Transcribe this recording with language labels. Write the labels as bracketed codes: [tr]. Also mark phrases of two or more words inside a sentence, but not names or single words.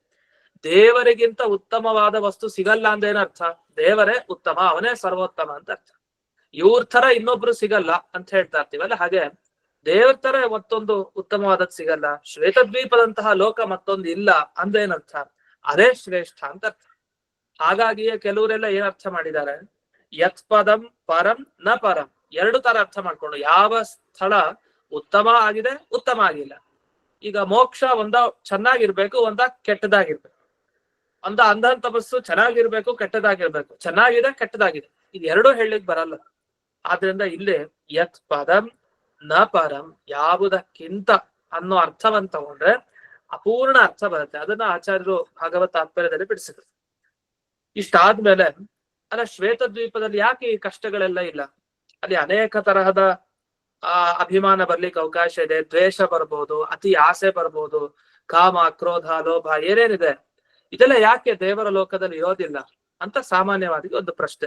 [kn] ದೇವರಿಗಿಂತ ಉತ್ತಮವಾದ ವಸ್ತು ಸಿಗಲ್ಲ ಅಂದೇನರ್ಥ, ದೇವರೇ ಉತ್ತಮ, ಅವನೇ ಸರ್ವೋತ್ತಮ ಅಂತ ಅರ್ಥ. ಇವ್ರ ತರ ಇನ್ನೊಬ್ರು ಸಿಗಲ್ಲ ಅಂತ ಹೇಳ್ತಾ ಇರ್ತೀವಲ್ಲ, ಹಾಗೆ ದೇವ್ರ ತರ ಮತ್ತೊಂದು ಉತ್ತಮವಾದದ್ದು ಸಿಗಲ್ಲ, ಶ್ವೇತದ್ವೀಪದಂತಹ ಲೋಕ ಮತ್ತೊಂದು ಇಲ್ಲ ಅಂದೇನರ್ಥ, ಅದೇ ಶ್ರೇಷ್ಠ ಅಂತ ಅರ್ಥ. ಹಾಗಾಗಿಯೇ ಕೆಲವರೆಲ್ಲ ಏನ್ ಅರ್ಥ ಮಾಡಿದ್ದಾರೆ, [sa] ಯತ್ ಪದಂ ಪರಂ ನ ಪರಂ, [kn] ಎರಡು ತರ ಅರ್ಥ ಮಾಡ್ಕೊಂಡು ಯಾವ ಸ್ಥಳ ಉತ್ತಮ ಆಗಿದೆ ಉತ್ತಮ ಆಗಿಲ್ಲ. ಈಗ ಮೋಕ್ಷ ಒಂದ ಚೆನ್ನಾಗಿರ್ಬೇಕು, ಒಂದ ಕೆಟ್ಟದಾಗಿರ್ಬೇಕು, ಒಂದ ಅಂಧನ್ ತಪಸ್ಸು ಚೆನ್ನಾಗಿರ್ಬೇಕು ಕೆಟ್ಟದಾಗಿರ್ಬೇಕು, ಚೆನ್ನಾಗಿದೆ ಕೆಟ್ಟದಾಗಿದೆ, ಇದು ಎರಡೂ ಹೇಳಲಿಕ್ಕೆ ಬರಲ್ಲ. ಆದ್ರಿಂದ ಇಲ್ಲಿ [sa] ಯತ್ ಪದಂ ನ ಪರಂ, [kn] ಯಾವುದಕ್ಕಿಂತ ಅನ್ನೋ ಅರ್ಥವಂತ ತಗೊಂಡ್ರೆ ಅಪೂರ್ಣ ಅರ್ಥ ಬರುತ್ತೆ. ಅದನ್ನ ಆಚಾರ್ಯರು ಭಾಗವತ ತಾತ್ಪರ್ಯದಲ್ಲಿ ಬಿಡಿಸಿದ್ರು. ಇಷ್ಟಾದ್ಮೇಲೆ ಅಲ್ಲ, ಶ್ವೇತದ್ವೀಪದಲ್ಲಿ ಯಾಕೆ ಈ ಕಷ್ಟಗಳೆಲ್ಲ ಇಲ್ಲ? ಅಲ್ಲಿ ಅನೇಕ ತರಹದ ಅಭಿಮಾನ ಬರ್ಲಿಕ್ಕೆ ಅವಕಾಶ ಇದೆ, ದ್ವೇಷ ಬರ್ಬೋದು, ಅತಿ ಆಸೆ ಬರ್ಬೋದು, ಕಾಮ ಕ್ರೋಧ ಲೋಭ ಏನೇನಿದೆ ಇದೆಲ್ಲ ಯಾಕೆ ದೇವರ ಲೋಕದಲ್ಲಿ ಇರೋದಿಲ್ಲ ಅಂತ ಸಾಮಾನ್ಯವಾಗಿ ಒಂದು ಪ್ರಶ್ನೆ.